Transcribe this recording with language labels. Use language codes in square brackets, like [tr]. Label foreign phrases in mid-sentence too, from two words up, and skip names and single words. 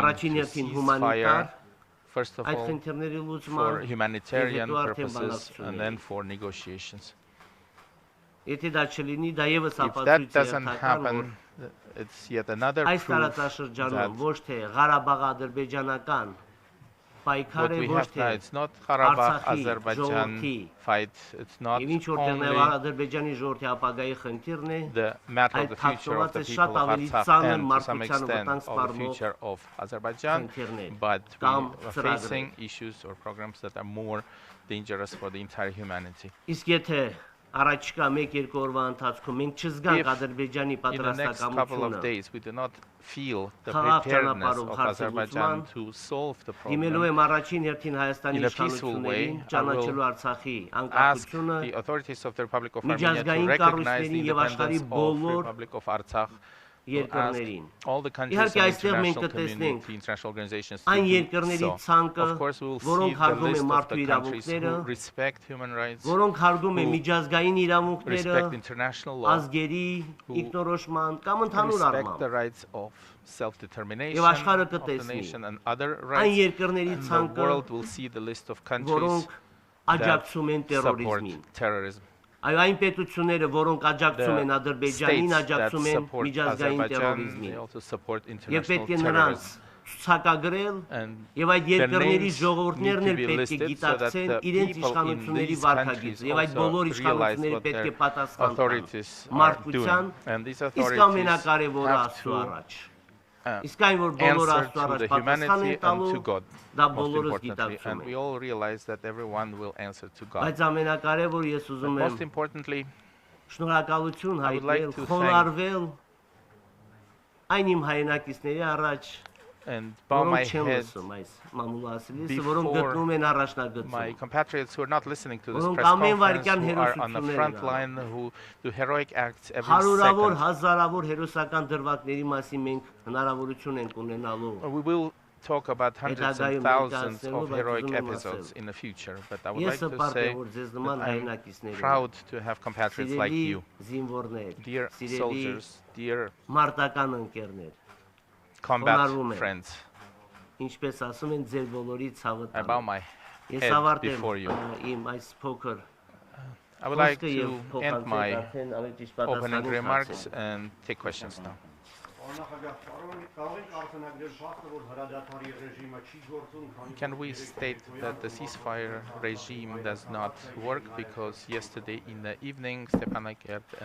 [hy] առաջին [en] to [hy] հերթին [en] cease [hy] հումանիտար [en] fire, first of [hy] այդ [en] all, [hy] խնդիրների [en] for [hy] լուծման [en] humanitarian [hy] եւ հետո արդեն [en] purposes, and [hy] բանակցությունների։ [en] then for negotiations. [hy] Եթե դա չլինի, դա եւս [en] If that [hy] ապացույց է [en] doesn't [hy] հերթական, որ [en] happen, it's yet another [hy] այս [en] proof [hy] տարածաշրջանում [en] that [hy] ոչ թե Ղարաբաղ-ադրբեջանական պայքար [en] what [hy] է, [en] we [hy] ոչ [en] have [hy] թե [en] now, it's not Karabakh, [hy] Արցախի [en] Azerbaijan [hy] ժողովրդի [en] fight, it's not [hy] եւ ինչ որտեղ նաեւ [en] only [hy] Ադրբեջանի ժողովրդի ապագայի խնդիրն է, [en] the matter of [hy] այդ [en] the future of the [hy] թաքնված է [en] people [hy] շատ [en] of [hy] ավելի [en] Artsakh [hy] ծանր [en] and to some [hy] մարդկության [en] extent [hy] վտանգ [en] of the [hy] սպառնող [en] future of Azerbaijan, [hy] խնդիրներ [en] but we [hy] կամ [en] are [hy] ծրագրեր։ [en] facing issues or programs that are more dangerous for the entire humanity. [hy] Իսկ եթե առաջիկա 1-2 օրվա ընթացքում մենք չզգանք [en] If [hy] Ադրբեջանի [en] In the next couple of [hy] պատրաստակամությունը [en] days, we do not feel the [hy] Խաղաղ [en] preparedness [hy] ճանապարհով [en] of [hy] հարցը [en] Azerbaijan [hy] լուծման, [en] to solve the [hy] դիմելու [en] problem. [hy] եմ առաջին հերթին Հայաստանի [en] In a peaceful way, [hy] իշխանություններին, [en] I [hy] ճանաչելու [en] will [hy] Արցախի [en] Ask [hy] անկախությունը, [en] the authorities of the Republic of Armenia to [hy] միջազգային [en] recognize the [hy] կառույցներին եւ աշխարհի [en] independence of the [hy] բոլոր [en] Republic of Artsakh [hy] երկրներին։ [en] all the countries [hy] Իհարկե [en] and [hy] այստեղ մենք [en] international [hy] կտեսնենք [en] community, international organizations [hy] այն [en] to do [hy] երկրների [en] so. [hy] ցանկը, [en] Of course, we will see [hy] որոնք [en] the [hy] հարգում են [en] list of [hy] մարդու [en] the countries [hy] իրավունքները, [en] who respect human rights, [hy] որոնք հարգում են [en] who [hy] միջազգային իրավունքները, [en] respect international law, [hy] ազգերի ինքնորոշման կամ ընդհանուր [en] respect the [hy] առմամբ։ [en] rights of self-determination [hy] Եվ աշխարհը [en] of the [hy] կտեսնի [en] nation and other [hy] այն [en] rights, [hy] երկրների [en] and the [hy] ցանկը, [en] world will see the list of countries [hy] որոնք [en] that [hy] աջակցում են [en] support [hy] terrorismին։ [en] terrorism. [hy] Այո, այն պետությունները, որոնք աջակցում են [en] The [hy] Ադրբեջանին, [en] states that [hy] աջակցում են [en] support [hy] միջազգային [en] Azerbaijan, [hy] terrorismին։ [en] they also support [hy] Եվ [en] international [hy] պետք է նրանց [en] terrorism. [hy] ցուցակագրել [en] And [hy] եւ այդ [en] the [hy] երկրների [en] names [hy] ժողովուրդներն [en] need [hy] էլ [en] to be [hy] պետք է [en] listed so that [hy] գիտակցեն [en] the [hy] իրենց [en] people in [hy] իշխանությունների [en] these [hy] վարքագիծը եւ այդ [en] countries [hy] բոլոր [en] also realize [hy] իշխանությունները [en] what [hy] պետք է [en] their [hy] պատասխան տան [en] authorities are [hy] մարդկության, [en] doing. And these [hy] իսկ [en] authorities [hy] ամենակարևորը [en] have [hy] Աստծո [en] to [hy] առաջ։ Իսկ այն որ բոլորը [en] answer [hy] Աստծո [en] to [hy] առաջ [en] the [hy] պատասխան են [en] humanity and [hy] տալու, [en] to God, [hy] դա [en] most [hy] բոլորս [en] importantly. [hy] գիտակցում [en] And we [hy] են։ [en] all realize that everyone will answer to God. [hy] Բայց ամենակարևոր ես [en] But [hy] ուզում եմ [en] most importantly, [hy] շնորհակալություն [en] I would like [hy] հայտնել, [en] to [hy] խոնարհվել այն իմ հայրենակիցների առաջ, [en] and bow my [hy] որոնք չեն [en] head [hy] լսում այս մամուլասիլիսը, որոնք [en] before [hy] գտնում են [en] my [hy] առաջնագծում։ [en] compatriots who are not listening to this [hy] Որոնք [en] press [hy] ամեն [en] conference, [hy] վայրկյան [en] who are on the [hy] հերոսություններ [en] front [hy] են [en] line, who do heroic acts every [hy] Հարյուրավոր, [en] second. [hy] հազարավոր հերոսական դրվագների մասին մենք հնարավորություն ենք ունենալու։ [en] We will talk about hundreds and [hy] Հետագայում [en] thousands [hy] ներկայացնելու, [en] of [hy] բայց [en] heroic [hy] ուզում եմ [en] episodes [hy] ասել, [en] in the future, but I would like [hy] Ես [en] to [hy] հպարտ [en] say [hy] եմ, որ ձեզ [en] that [hy] նման [en] I'm [hy] հայրենակիցներ [en] proud to have compatriots like [hy] սիրելի [en] you, [hy] զինվորներ, [en] dear [hy] սիրելի [en] soldiers, dear [hy] մարտական ընկերներ, [en] combat [hy] խոնարհվում եմ, [en] friends. [hy] ինչպես ասում են ձեր բոլորի ցավը [en] I bow [hy] տանը։ [en] my [hy] Ես [en] head [hy] ավարտեմ [en] before you. [hy] իմ այս փոքր [en] I would like [hy] խոսքը եւ [en] to end my [hy] արդեն ավելի ճիշտ [en] opening [hy] պատասխանին [en] remarks [hy] հարցին։ [en] and take questions now. Can we state that the ceasefire regime does not work because yesterday in the evening Stepanakert and